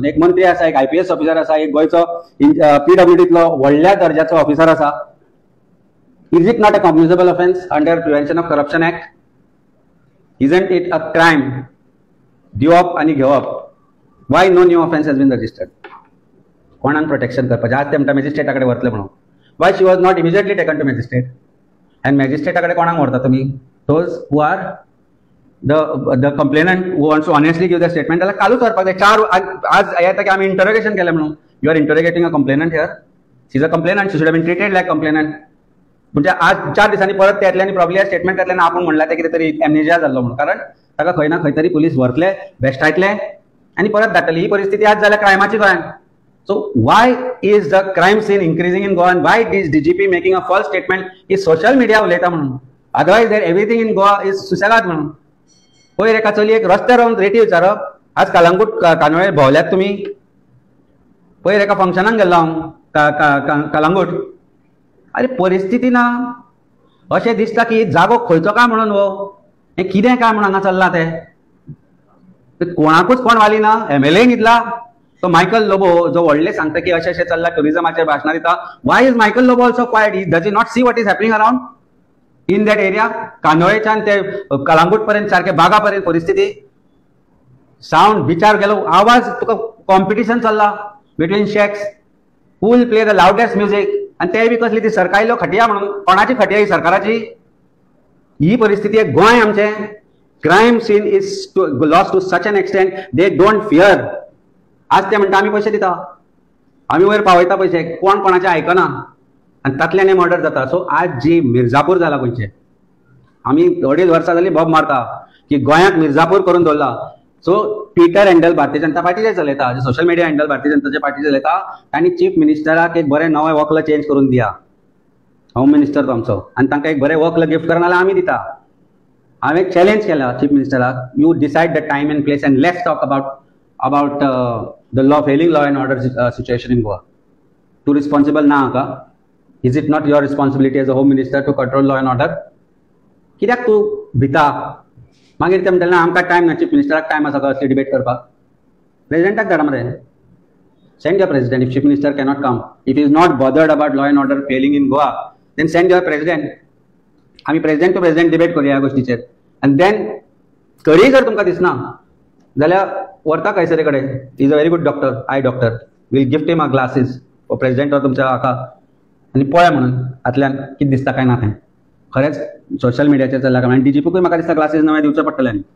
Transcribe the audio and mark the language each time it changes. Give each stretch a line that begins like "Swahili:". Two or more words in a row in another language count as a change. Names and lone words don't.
Konkani: एक मंत्री आसा, एक IPS ऑफिसर आसा, एक गोंयचो PWDंतलो व्हडल्या दर्जाचो ऑफिसर आसा.
English: Is it not a cognizable offence under Prevention of Corruption Act? Isn't it a crime
Konkani: दिवप आनी घेवप?
English: Why no new offence has been registered?
Konkani: कोणाक प्रोटेक्शन करपाचें? आज ते म्हणटा मॅजिस्ट्रेटा कडेन व्हरतले म्हणून.
English: Why she was not immediately taken to magistrate?
Konkani: एंड मॅजिस्ट्रेटा कडेन कोणाक व्हरता तुमी?
English: Those who are the complainant who wants to honestly give the statement.
Konkani: जाल्यार कालूच व्हरपाक जाय. 4 आज येता की आमी इंटरोगेशन केलें म्हणून.
English: You are interrogating a complainant here. She is a complainant. She should have been treated like complainant.
Konkani: म्हणजे आज 4 दिसांनी परत ते येतले
English: probably statement
Konkani: येतले आपूण म्हणला ते कितें तरी एमनेजिया जाल्लो म्हणून. कारण ताका खंय ना खंय तरी पुलीस व्हरतले, बेश्टायतले आनी परत धाडटले. ही परिस्थिती आज जाल्या क्रायमाची गोंयांत.
English: So why is the crime scene increasing in Goa and why is DGP making a false statement
Konkani: की social media उलयता म्हणून?
English: Otherwise that everything in Goa is
Konkani: सुसेगाद म्हणून. पयर एका चलयेक रस्त्यार रावन रेटी विचारप. आज कलंगूट कानोळे भोंवल्यात तुमी? पयर एका फंक्शनाक गेल्लो हांव कलंगूट. अरे परिस्थिती ना. अशें दिसता की जागो खंयचो काय म्हणून हो, हें कितें काय म्हणून हांगा चल्लां तें. कोणाकूच कोण वाली ना. MLA न्हिदला, तो मायकल लोबो जो व्हडले सांगता की अशें अशें चल्ला टुरिजमाचेर भाशणां दिता,
English: Why is Michael Lobo also quiet? Does he not see what is happening around in that area?
Konkani: कांदोळेच्यान ते कळंगूट पर्यंत सारखे बागा पर्यंत परिस्थिती, साऊंड बिचार गेलो, आवाज तुका कॉम्पिटिशन चल्ला
English: between shacks, who will play the loudest music,
Konkani: आणि ते बी कसली ती
Hindi: सरकायलो खटिया
Konkani: म्हणून. कोणाची खटिया ही सरकाराची? ही परिस्थिती आहे गोंय आमचे.
English: Crime scene is lost to such an extent they don't fear.
Konkani: आज ते म्हणटा आम्ही पैसे दिता, आम्ही वयर पावयता पैसे, कोण कोणाचे आयकना आणि तातल्यान मर्डर जाता. सो आज जी मिर्जापूर जाला गोंयचे, आम्ही 2.5 वर्सां जाली बॉब मारता की गोंयाक मिर्जापूर करून दवरला. सो ट्विटर हँडल भारतीय जनता पार्टीचे चलयता,
English: social media handle
Konkani: भारतीय जनता पार्टीचे चलयता, आणि चीफ मिनिस्टराक एक बरें नवें वक्ल चेंज करून दिया,
English: home minister
Konkani: तो आमचो, आनी तांकां एक बरें वक्ल गिफ्ट करना जाल्यार आमी दिता. हांवें चॅलेंज केला चीफ मिनिस्टराक,
English: You decide the time and place and let's talk about the law failing law and order situation in Goa.
Konkani: तूं रिस्पॉन्सिबल ना हाका?
English: Is it not your responsibility as a home minister to control law and order?
Konkani: कित्याक तूं भिता? मागीर ते म्हणटले ना आमकां टायम ना, चीफ मिनिस्टराक टायम आसा असली डिबेट करपाक. प्रेसिडेंटाक धाडा मरे,
English: send your president. If chief minister cannot come, if he is not bothered about law and order failing in Goa, then send your president.
Konkani: आम्ही
English: president to president debate
Konkani: करूया ह्या गोष्टीचेर.
English: And then
Konkani: तरी जर तुमकां दिसना जाल्यार व्हरता खंयसरी कडेन,
English: is a very good doctor, eye doctor, will gift him a glasses president or
Konkani: तुमच्या हाका, आनी पळय म्हणून हातल्यान कितें दिसता काय ना तें. खरेंच सोशल मिडियाचेर चल्ला काय, आनी डीजीपीकूय म्हाका दिसता ग्लासीस नवे दिवचे पडटले.